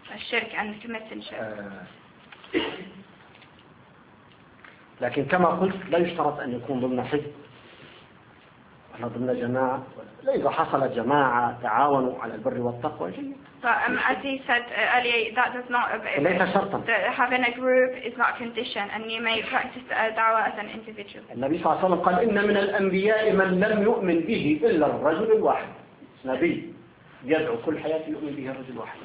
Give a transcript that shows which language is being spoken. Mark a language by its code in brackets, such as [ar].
[en] الشرك and committing shirk. [ar] لكن كما قلت لا يشترط أن يكون ضمن حزب ولا ضمن جماعة إذا حصل جماعة تعاونوا على البر والتقوى جيد. [en] So, as he said earlier, that does not. [ar] ليس شرطا. [en] Having a group is not a condition, and you may practice dawah as an individual. [ar] النبي صلى الله عليه وسلم قال إن من الأنبياء من لم يؤمن به إلا الرجل الواحد. نبي يدعو كل حياته يؤمن به الرجل الواحد.